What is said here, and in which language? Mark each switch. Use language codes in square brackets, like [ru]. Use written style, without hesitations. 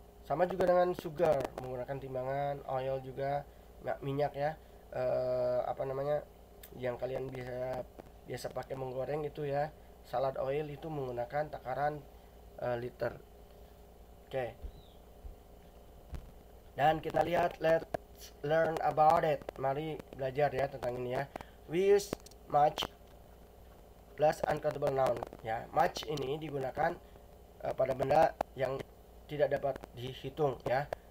[id] Sama juga dengan sugar, menggunakan timbangan, oil juga, minyak ya, apa namanya yang kalian biasa pakai menggoreng itu ya, salad oil, itu menggunakan takaran liter. Oke. Dan kita lihat, [en] let's learn about it. [id] Mari belajar ya tentang ini ya. [en] We use much plus uncountable noun [id] ya. Much ini digunakan pada benda yang tidak dapat dihitung ya.